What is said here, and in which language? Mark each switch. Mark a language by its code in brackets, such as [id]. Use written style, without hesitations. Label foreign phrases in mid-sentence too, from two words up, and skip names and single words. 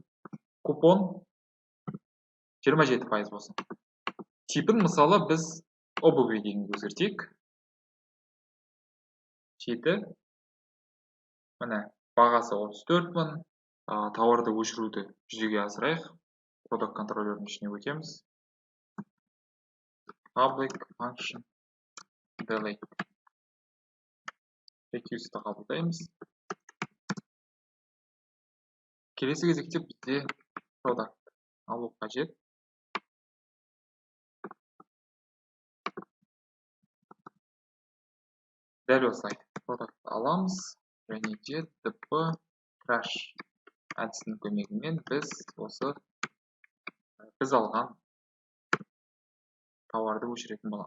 [kk] Купон 27% болсын. Типін мысалы біз обувь дегенге өзгертейік. Жеті. Міне бағасы 34 мың. Тауарды өшіруді жүзеге асырайық. Product контроллердің ішіне өтеміз. [en] Public function delete. [kk] Request'ті қабылдаймыз. Келесі кезекте бізде product алу қажет. Дәл осылай product аламыз және де dp trash әдісінің көмегімен біз алған тауарды өшіретін боламыз.